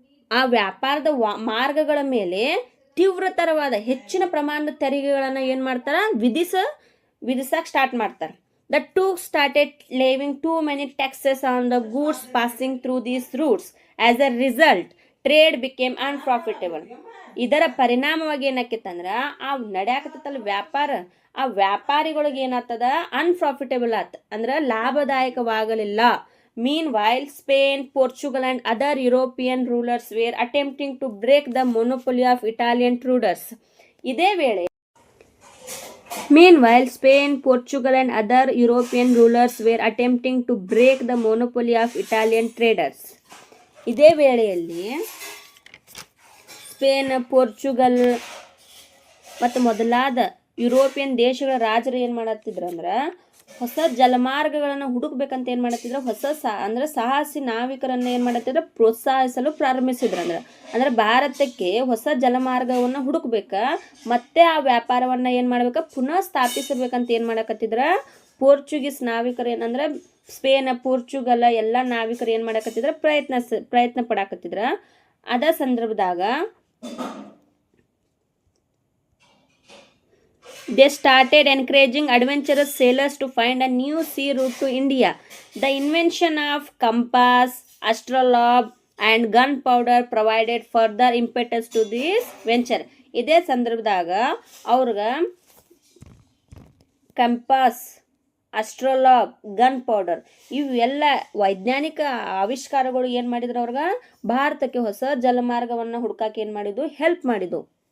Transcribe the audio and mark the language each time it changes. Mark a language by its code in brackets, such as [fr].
[kn] ಆ ವ್ಯಾಪಾರದ ಮಾರ್ಗಗಳ ಮೇಲೆ ತೀವ್ರತರವಾದ ಹೆಚ್ಚಿನ ಪ್ರಮಾಣದ ತೆರಿಗೆಗಳನ್ನು ಏನು ಮಾಡ್ತಾರ? ವಿಧಿಸಕ್ಕೆ ಸ್ಟಾರ್ಟ್ ಮಾಡ್ತಾರೆ. [en] The Turks started levying too many taxes on the goods passing through these routes. As a result, trade became unprofitable. [kn] ಇದರ ಪರಿಣಾಮವಾಗಿ ಏನಾಕೈತಂದ್ರ ಆ ನಡೆಯಾಕತ್ತಲ್ಲ ವ್ಯಾಪಾರ, ಆ ವ್ಯಾಪಾರಿಗಳಿಗೆ ಏನಾಗ್ತದ? ಅನ್ಪ್ರಾಫಿಟೇಬಲ್ ಆತ, ಅಂದ್ರೆ ಲಾಭದಾಯಕವಾಗಲಿಲ್ಲ. [en] Meanwhile Spain, Portugal and other European rulers were attempting to break the monopoly of Italian traders. [kn] ಇದೇ ವೇಳೆ [en] Meanwhile, Spain, Portugal and other European rulers were attempting to break the monopoly of Italian traders. [kn] ಇದೇ ವೇಳೆಯಲ್ಲಿ Spain, Portugal ಮತ್ತು ಮೊದಲಾದ European ದೇಶಗಳ ರಾಜರು ಏನು ಮಾಡತ್ತಿದ್ರು ಅಂದ್ರೆ ಹೊಸ ಜಲಮಾರ್ಗಗಳನ್ನು ಹುಡುಕ್ಬೇಕಂತ ಏನು ಮಾಡತ್ತಿದ್ರು? ಅಂದ್ರೆ ಸಾಹಸಿ ನಾವಿಕರನ್ನು ಏನು ಮಾಡತ್ತಿದ್ರು? ಪ್ರೋತ್ಸಾಹಿಸಲು ಪ್ರಾರಂಭಿಸಿದ್ರು. ಅಂದ್ರೆ ಭಾರತಕ್ಕೆ ಹೊಸ ಜಲಮಾರ್ಗವನ್ನು ಹುಡುಕ್ಬೇಕ, ಮತ್ತೆ ಆ ವ್ಯಾಪಾರವನ್ನು ಏನು ಮಾಡ್ಬೇಕ? ಪುನಃ ಸ್ಥಾಪಿಸಬೇಕಂತ ಏನು ಮಾಡಕತ್ತಿದ್ರ? ಪೋರ್ಚುಗೀಸ್ ನಾವಿಕರು ಏನಂದ್ರೆ ಸ್ಪೇನ್, ಪೋರ್ಚುಗಲ್ ಎಲ್ಲ ನಾವಿಕರು ಏನು ಮಾಡಕತ್ತಿದ್ರ? ಪ್ರಯತ್ನ ಪಡಾಕತ್ತಿದ್ರ. ಅದ ಸಂದರ್ಭದಾಗ [en] they started encouraging adventurous sailors to find a new sea route to India. The invention of compass, astrolabe and gunpowder provided further impetus to this venture. [kn] ಇದೇ ಸಂದರ್ಭದಾಗ ಅವ್ರಗ ಕಂಪಾಸ್, ಅಸ್ಟ್ರೋಲಾಬ್, ಗನ್ ಪೌಡರ್ ಇವೆಲ್ಲ ವೈಜ್ಞಾನಿಕ ಆವಿಷ್ಕಾರಗಳು ಏನು ಮಾಡಿದ್ರು? ಅವ್ರಿಗೆ ಭಾರತಕ್ಕೆ ಹೊಸ ಜಲಮಾರ್ಗವನ್ನು ಹುಡುಕಕ್ಕೆ ಏನು ಮಾಡಿದ್ದು? ಹೆಲ್ಪ್ ಮಾಡಿದ್ದು.